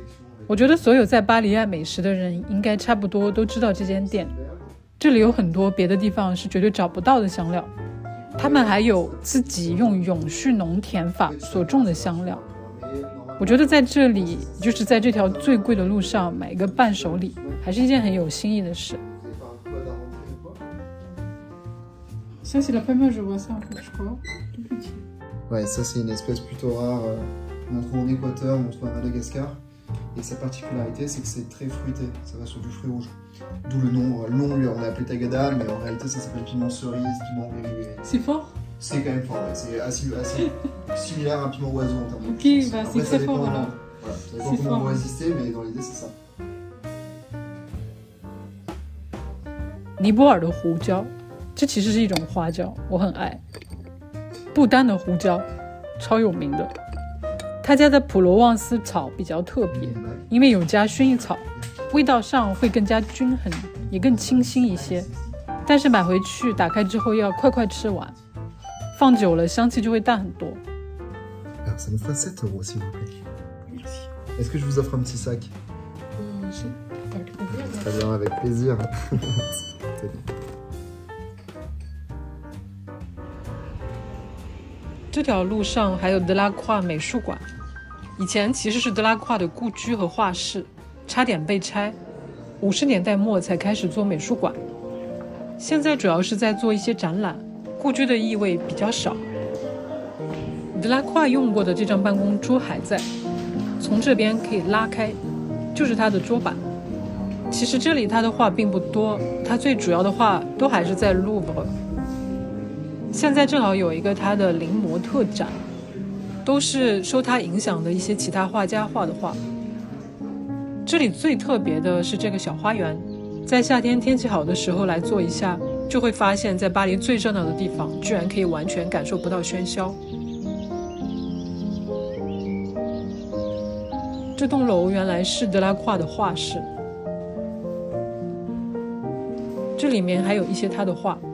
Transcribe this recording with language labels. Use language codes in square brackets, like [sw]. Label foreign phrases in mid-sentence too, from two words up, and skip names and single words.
[zh] 我覺得所有在巴黎愛美食的人應該差不多都知道這間店。這裡有很多別的地方是絕對找不到的香料，他們還有自己用永續農田法所種的香料。我覺得在這裡，就是在這條最貴的路上買一個伴手禮，還是一件很有心意的事。 [fr] Ça, c'est la première fois que je vois ça, en fait, je crois. Tout petit. Ouais, ça c'est une espèce plutôt rare. On en trouve en Équateur, on en trouve à Madagascar. Et sa particularité, c'est que c'est très fruité. Ça va sur du fruit rouge. D'où le nom, on l'a appelé tagada, mais en réalité ça s'appelle piment cerise, piment gris. C'est fort? C'est quand même fort, ouais. C'est assez similaire à un piment oiseau en termes de Ok, bah Après, c'est très fort alors. Voilà, ça dépend comment on va résister, mais dans l'idée c'est ça. [zh] 尼泊爾的胡椒，這其實是一種花椒，我很愛。不丹的胡椒超有名的，他家的普羅旺斯草比較特別，因為有加薰衣草，味道上會更加均衡，也更清新一些。但是買回去打開之後要快吃完，放久了香氣就會淡很多。 [fr] Alors ça nous fera 7 euros s'il vous plaît. Merci. Est-ce que je vous offre un petit sac? Si. Très bien, avec plaisir. [zh] 这条路上还有德拉夸美术馆，以前其实是德拉夸的故居和画室，差点被拆，50年代末才开始做美术馆。现在主要是在做一些展览，故居的意味比较少。德拉夸用过的这张办公桌还在，从这边可以拉开，就是他的桌板。其實這裡他的畫並不多，他最主要的畫都還是在盧浮。現在正好有一個他的臨摹特展，都是受他影響的一些其他畫家畫的畫。這裡最特別的是這個小花園，在夏天天氣好的時候來坐一下，就會發現在巴黎最熱鬧的地方，居然可以完全感受不到喧囂。這棟樓原來是德拉夸的畫室，這裡面還有一些他的畫。